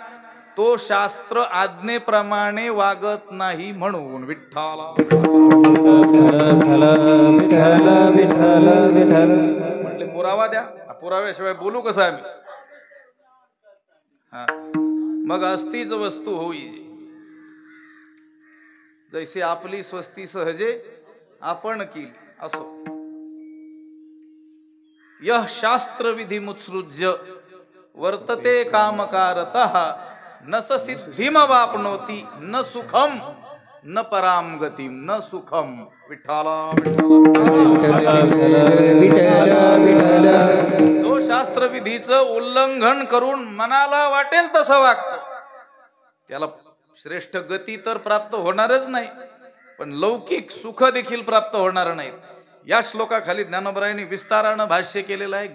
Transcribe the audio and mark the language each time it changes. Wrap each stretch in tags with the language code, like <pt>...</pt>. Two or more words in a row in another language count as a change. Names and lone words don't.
<mr>तो शास्त्र आज्ञेप्रमाणे वागत नाही म्हणून. विठ्ठला म्हटले पुरावा द्या, पुराव्याशिवाय बोलू कसं आम्ही? मग असतीच वस्तू होई, जैसे आपली स्वस्ती सहजे आपण केली असो.</mr> <sa>यह शास्त्र विधी मुत्सृज्य वर्तते कामकारतः न स सिद्धिम वाप्नोति न सुखम न पराम गतिम न सुखम.</sa> <mr>विठ्ठला जो शास्त्रविधीचं उल्लंघन करून मनाला वाटेल तसं वागतं त्याला श्रेष्ठ गती तर प्राप्त होणारच नाही, पण लौकिक सुख देखील प्राप्त होणार नाहीत. या श्लोकाखाली ज्ञानोबरायांनी विस्तारानं भाष्य केलेलं आहे.</mr>